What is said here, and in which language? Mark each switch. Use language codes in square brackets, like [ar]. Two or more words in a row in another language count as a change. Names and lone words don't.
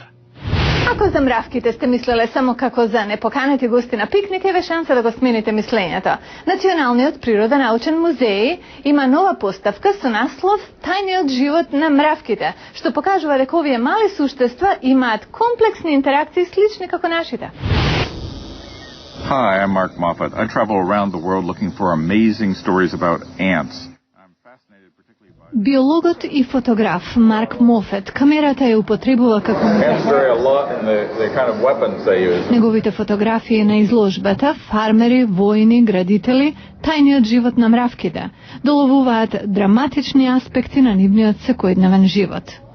[mk] Ако за мравките сте мислеле само како за непоканети гости на пикник, еве шанса да го смените мислењето. Националниот природонаучен музеј има нова поставка со наслов Тајниот живот на мравките, што покажува дека овие мали суштества имаат комплексни интеракции слични како нашите. [en] Hi, I'm Mark Moffat. I travel around the world looking for amazing stories about ants. I'm fascinated particularly by [mk] Биологот и фотограф Марк Мофет камерата ја употребува како неговите фотографии на изложбата фармери, војни, градители, тајниот живот на мравките доловуваат драматични аспекти на нивниот секојдневен живот.